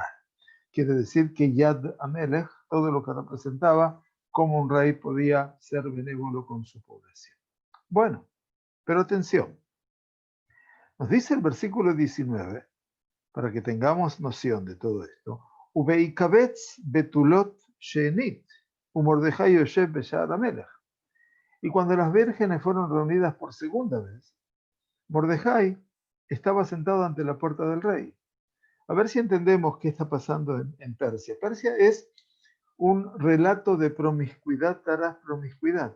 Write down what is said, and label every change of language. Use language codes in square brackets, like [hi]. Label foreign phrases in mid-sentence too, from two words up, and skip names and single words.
[es] Quiere decir que [he] יד המלך, [es] todo lo que representaba, cómo un rey podía ser benévolo con su población. Bueno, pero atención, nos dice el versículo 19, para que tengamos noción de todo esto, [he] ובהקבץ בתולות שנית, ומרדכי יושב בשער המלך. [es] Y cuando las vírgenes fueron reunidas por segunda vez, Mordejai estaba sentado ante la puerta del rey. A ver si entendemos qué está pasando en Persia. Persia es un relato de promiscuidad tras promiscuidad.